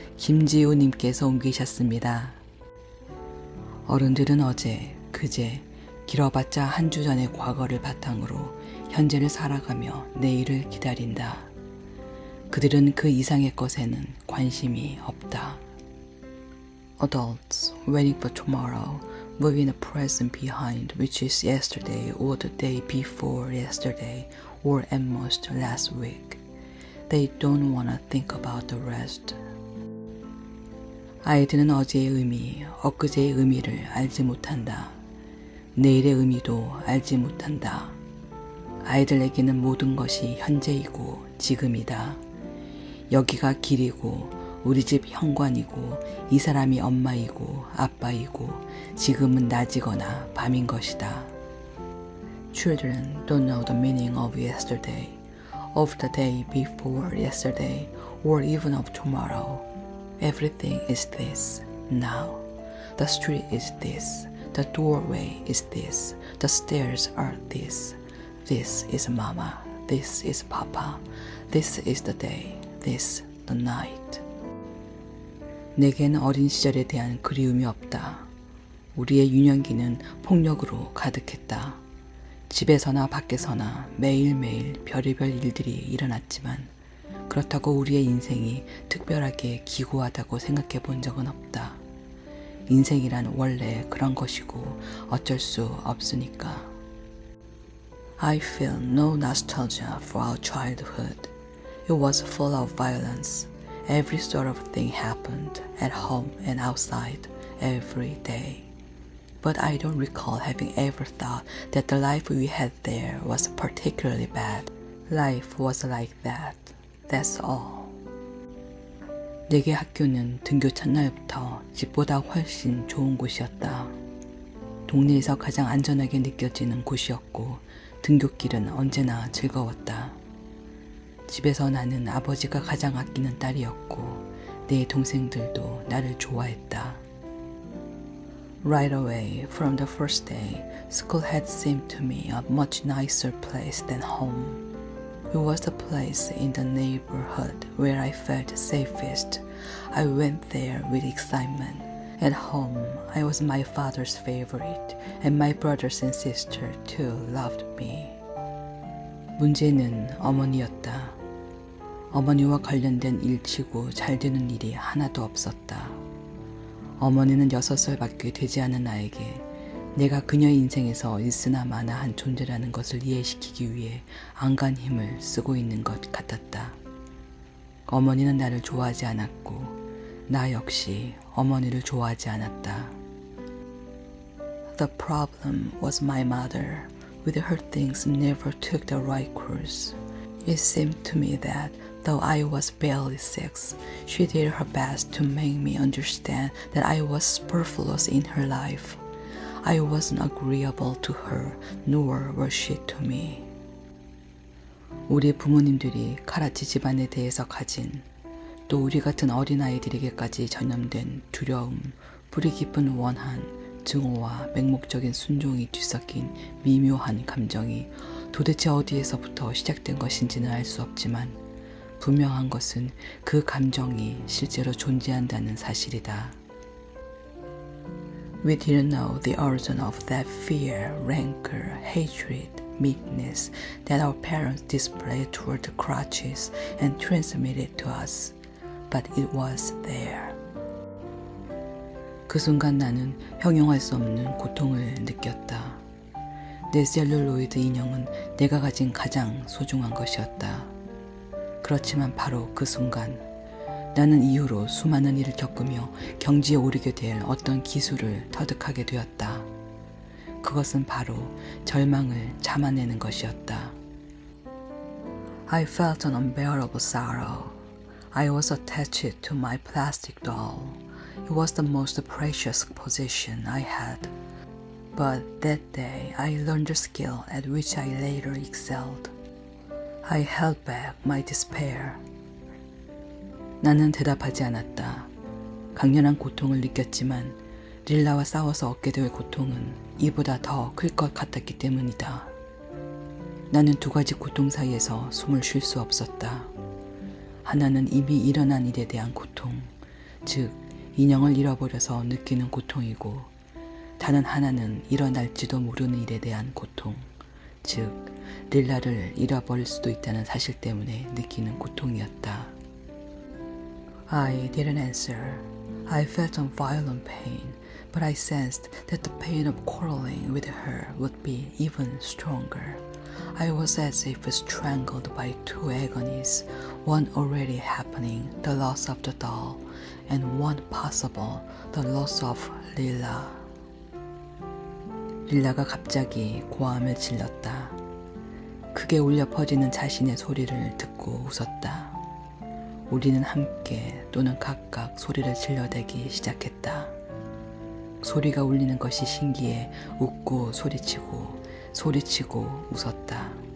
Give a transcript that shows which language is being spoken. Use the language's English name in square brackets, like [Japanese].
[Korean] 김지우 님께서 옮기셨습니다. 어른들은 어제, 그제, 길어봤자 한 주 전의 과거를 바탕으로 현재를 살아가며 내일을 기다린다. 그들은 그 이상의 것에는 관심이 없다. [English] Adults waiting for tomorrow, moving the present behind, which is yesterday or the day before yesterday or at most last week. They don't want to think about the rest. [Korean] 아이들은 어제의 의미, 엊그제의 의미를 알지 못한다. 내일의 의미도 알지 못한다. 아이들에게는 모든 것이 현재이고 지금이다. 여기가 길이고 우리 집 현관이고 이 사람이 엄마이고 아빠이고 지금은 낮이거나 밤인 것이다. [English] Children don't know the meaning of yesterday, of the day before yesterday, or even of tomorrow. Everything is this, now. The street is this, the doorway is this, the stairs are this. This is mama, this is papa, this is the day, this the night. [Korean] 내겐 어린 시절에 대한 그리움이 없다. 우리의 유년기는 폭력으로 가득했다. 집에서나 밖에서나 매일매일 별의별 일들이 일어났지만 그렇다고 우리의 인생이 특별하게 기구하다고 생각해 본 적은 없다. 인생이란 원래 그런 것이고 어쩔 수 없으니까. [English] I feel no nostalgia for our childhood. It was full of violence. Every sort of thing happened at home and outside every day. But I don't recall having ever thought that the life we had there was particularly bad. Life was like that. That's all. [Korean] 내게 학교는 등교 첫날부터 집보다 훨씬 좋은 곳이었다. 동네에서 가장 안전하게 느껴지는 곳이었고 등교길은 언제나 즐거웠다. 집에서 나는 아버지가 가장 아끼는 딸이었고 내 동생들도 나를 좋아했다. [English] Right away, from the first day, school had seemed to me a much nicer place than home. It was the place in the neighborhood where I felt safest. I went there with excitement. At home, I was my father's favorite, and my brothers and sisters too loved me. [Korean] 문제는 어머니였다. 어머니와 관련된 일치고 잘 되는 일이 하나도 없었다. 어머니는 6살밖에 되지 않은 나에게 내가 그녀의 인생에서 있으나 마나한 존재라는 것을 이해시키기 위해 안간 힘을 쓰고 있는 것 같았다. 어머니는 나를 좋아하지 않았고 나 역시 어머니를 좋아하지 않았다. [English] The problem was my mother. With her things never took the right course. It seemed to me that though I was barely 6, she did her best to make me understand that I was superfluous in her life. I wasn't agreeable to her, nor was she to me. [Korean] 우리 부모님들이 카라치 집안에 대해서 가진 또 우리 같은 어린아이들에게까지 전염된 두려움, 뿌리 깊은 원한, 증오와 맹목적인 순종이 뒤섞인 미묘한 감정이 도대체 어디에서부터 시작된 것인지는 알 수 없지만 분명한 것은 그 감정이 실제로 존재한다는 사실이다. [English] We didn't know the origin of that fear, rancor, hatred, meekness that our parents displayed toward the crutches and transmitted to us, but it was there. [Korean] 그 순간 나는 형용할 수 없는 고통을 느꼈다. 내 셀룰로이드 인형은 내가 가진 가장 소중한 것이었다. 그렇지만 바로 그 순간 나는 이후로 수많은 일을 겪으며 경지에 오르게 될 어떤 기술을 터득하게 되었다. 그것은 바로 절망을 참아내는 것이었다. [English] I felt an unbearable sorrow. I was attached to my plastic doll. It was the most precious possession I had. But that day I learned a skill at which I later excelled. I held back my despair. [Korean] 나는 대답하지 않았다. 강렬한 고통을 느꼈지만 릴라와 싸워서 얻게 될 고통은 이보다 더 클 것 같았기 때문이다. 나는 두 가지 고통 사이에서 숨을 쉴 수 없었다. 하나는 이미 일어난 일에 대한 고통, 즉 인형을 잃어버려서 느끼는 고통이고, 다른 하나는 일어날지도 모르는 일에 대한 고통, 즉 릴라를 잃어버릴 수도 있다는 사실 때문에 느끼는 고통이었다. [English] I didn't answer. I felt some violent pain, but I sensed that the pain of quarreling with her would be even stronger. I was as if strangled by two agonies, one already happening, the loss of the doll, and one possible, the loss of Lila. [Korean] 릴라가 갑자기 고함을 질렀다. 크게 울려 퍼지는 자신의 소리를 듣고 웃었다. 우리는 함께 또는 각각 소리를 질러대기 시작했다. 소리가 울리는 것이 신기해 웃고 소리치고 웃었다.